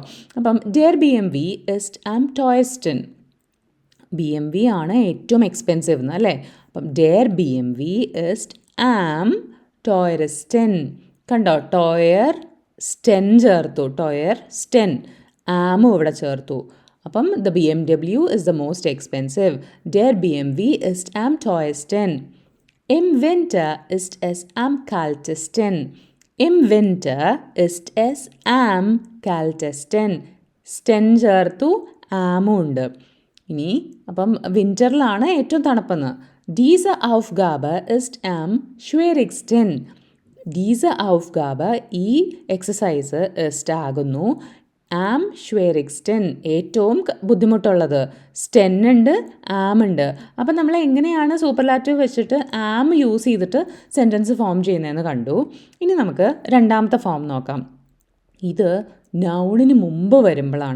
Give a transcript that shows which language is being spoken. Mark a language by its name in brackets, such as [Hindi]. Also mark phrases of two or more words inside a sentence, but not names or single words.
[German] അപ്പം der BMW ist am teuersten. [Malayalam] BMW ആണ് ഏറ്റവും എക്സ്പെൻസീവ് എന്ന് അല്ലേ. അപ്പം [German] der BMW ist am teuersten. [Malayalam] കണ്ടോ, [German] teuer sten [Malayalam] ചേർത്തു, [German] teuer sten. [Malayalam] ആമും ഇവിടെ ചേർത്തു. അപ്പം [English] the BMW is the most expensive. [German] Der BMW ist am teuersten. Im Winter ist es am kaltesten. Im Winter ist es am kaltesten. [Malayalam] സ്റ്റെൻ ചേർത്തു, ആമും ഉണ്ട്. ഇനി അപ്പം വിൻ്ററിലാണ് ഏറ്റവും തണുപ്പെന്ന്. [German] Diese Aufgabe ist am schwierigsten. Diese Aufgabe, [Malayalam] ഈ എക്സസൈസ് ist ആകുന്നു. [German] am schwierigsten, [Malayalam] ഏറ്റവും ബുദ്ധിമുട്ടുള്ളത്. സ്റ്റെൻ ഉണ്ട്, ആം ഉണ്ട്. അപ്പം നമ്മൾ എങ്ങനെയാണ് സൂപ്പർലാറ്റീവ് വെച്ചിട്ട് ആം യൂസ് ചെയ്തിട്ട് [English] sentence form [Malayalam] ചെയ്യുന്നതെന്ന് കണ്ടു. ഇനി നമുക്ക് രണ്ടാമത്തെ ഫോം നോക്കാം. ഇത് നൗണിന് മുമ്പ് വരുമ്പോഴാണ്.